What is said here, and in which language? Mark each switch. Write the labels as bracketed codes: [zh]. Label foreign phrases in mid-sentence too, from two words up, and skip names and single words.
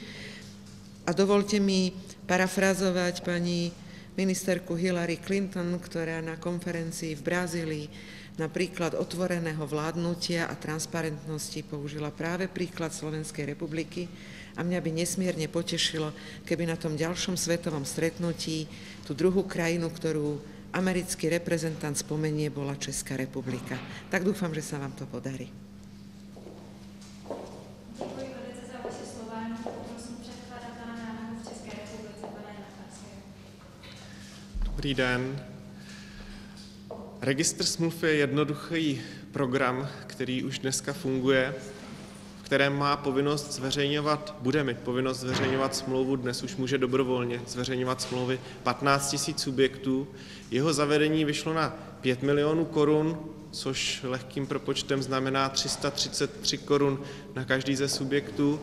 [sk] A dovolte mi parafrazovať pani ministerku Hillary Clinton, ktorá na konferencii v Brazílii na príklad otvoreného vládnutia a transparentnosti použila práve príklad Slovenskej republiky a mňa by nesmierne potešilo, keby na tom ďalšom svetovom stretnutí tú druhú krajinu, ktorú americký reprezentant spomenie, bola Česká republika. Tak dúfam, že sa vám to podarí. [cs] Dobrý den. Registr smluv je jednoduchý program, který už dneska funguje, v kterém má povinnost zveřejňovat, bude mít povinnost zveřejňovat smlouvu, dnes už může dobrovolně zveřejňovat smlouvy 15 000 subjektů. Jeho zavedení vyšlo na 5 milionů korun, což lehkým propočtem znamená 333 korun na každý ze subjektů.